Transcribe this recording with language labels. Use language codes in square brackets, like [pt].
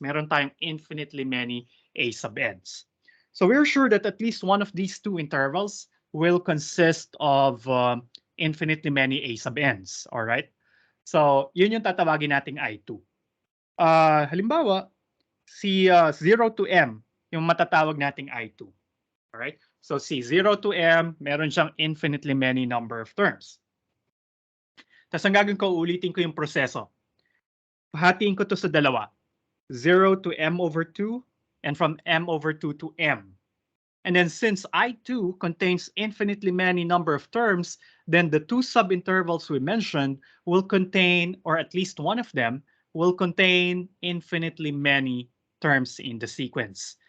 [tl] Meron tayong [en] infinitely many a sub n's. So we're sure that at least one of these two intervals will consist of infinitely many a sub n's. [tl] All right? So yun yung tatawagin nating I2. Halimbawa, si 0 to m, yung matatawag nating I2. All right? So si 0 to m, meron siyang [en] infinitely many number of terms. [tl] Tapos ang gagawin ko, ulitin ko yung proseso. Hatiin ko to sa dalawa. [en] 0 to m over 2 and from m over 2 to m. And then since I2 contains infinitely many number of terms, then the two subintervals we mentioned will contain, or at least one of them, will contain infinitely many terms in the sequence.